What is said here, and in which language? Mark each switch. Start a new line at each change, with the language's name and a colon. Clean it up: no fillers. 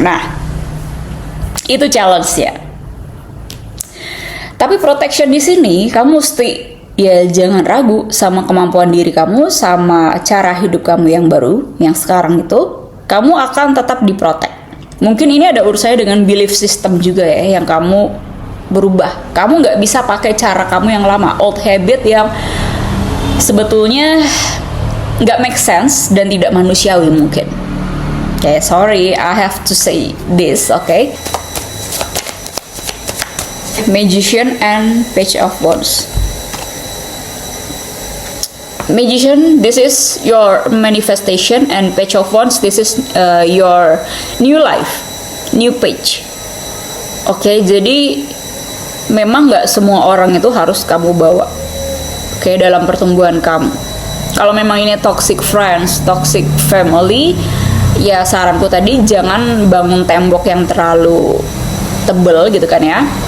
Indonesian: Nah, itu challenge-nya. Tapi protection di sini kamu mesti ya jangan ragu sama kemampuan diri kamu, sama cara hidup kamu yang baru, yang sekarang itu kamu akan tetap diprotek. Mungkin ini ada urusannya dengan belief system juga ya, yang kamu berubah. Kamu nggak bisa pakai cara kamu yang lama, old habit yang sebetulnya nggak
English: make sense
Indonesian: dan tidak manusiawi mungkin.
English: Okay, sorry, I have to say this, okay? Magician and Page of Wands. Magician, this is your manifestation, and Page of Wands, this is your new life, new page.
Indonesian: Oke, jadi memang nggak semua orang itu harus kamu bawa, oke, dalam pertumbuhan kamu. Kalau memang ini toxic friends, toxic family, ya saranku tadi jangan bangun tembok yang terlalu tebel gitu kan ya.